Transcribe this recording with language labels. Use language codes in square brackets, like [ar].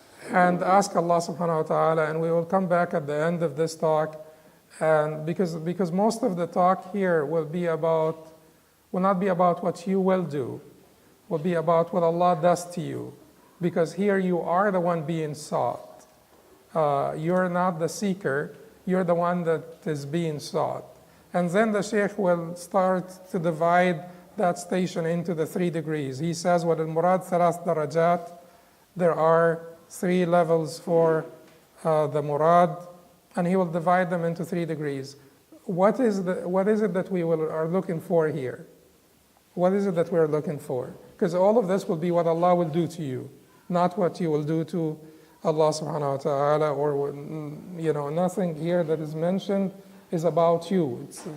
[en] And ask Allah subhanahu wa ta'ala, and we will come back at the end of this talk, and because most of the talk here will not be about what you will do, will be about what Allah does to you, because here you are the one being sought. You're not the seeker, you're the one that is being sought. And then the Shaykh will start to divide that station into the 3 degrees. He says, [ar] وَلِلْمُرَادْ ثَلَاث دَرَجَاتٍ. [en] There are 3 levels for the murad, and he will divide them into 3 degrees. What is it that we are looking for here? What is it that we're looking for? Because all of this will be what Allah will do to you, not what you will do to Allah subhanahu wa ta'ala, or nothing here that is mentioned is about you.